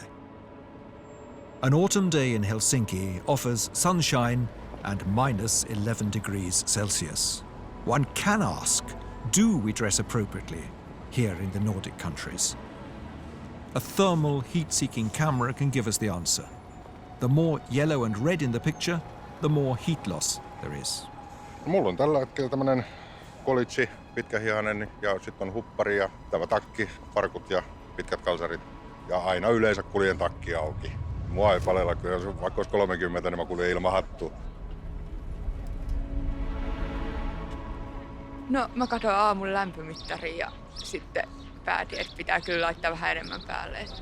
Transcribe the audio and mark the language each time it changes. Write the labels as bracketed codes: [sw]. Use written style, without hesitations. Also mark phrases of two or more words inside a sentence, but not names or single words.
[en] An autumn day in Helsinki offers sunshine and minus 11 degrees Celsius. One can ask, do we dress appropriately here in the Nordic countries? A thermal heat-seeking camera can give us the answer. The more yellow and red in the picture, the more heat loss there is. [fi] Mulla on tällä hetkellä tämmönen kolitsi, pitkähihainen ja sitten on huppari ja tämä takki, farkut ja pitkät kalsarit ja aina yleensä kuljen takki auki. Mua ei palella, vaikka olisi 30, niin mä kuljen ilman hattua. No mä katsoin aamun lämpömittarin ja sitten päätin, että pitää kyllä laittaa vähän enemmän päälle.